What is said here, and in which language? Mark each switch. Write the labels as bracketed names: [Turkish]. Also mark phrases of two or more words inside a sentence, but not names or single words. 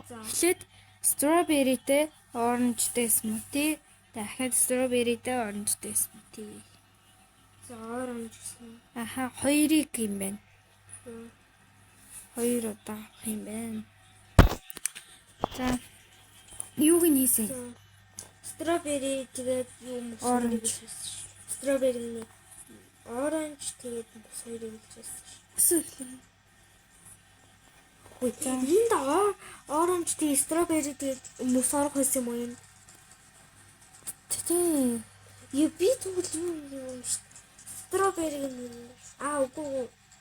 [Mongolian] Эхлээд strawberry-тэй orange-тэй smoothie, дахиад strawberry-тэй orange-тэй smoothie. За orange гэсэн. Аха, хоёрыг юм байна. Хоёр удаа авах юм байна. За юуг нь хийсэн? Strawberry тэгээд юу Orange. [English] Strawberry orange [Mongolian] тэгээд бас хоёрыг хэлжсэн. Өсөөлөө. Ой, энд orange тэгээд strawberry тэгээд мөс орох байсан юм уу юм? Тэ. Юу би тэгвэл юм шүү. Strawberry үгүй.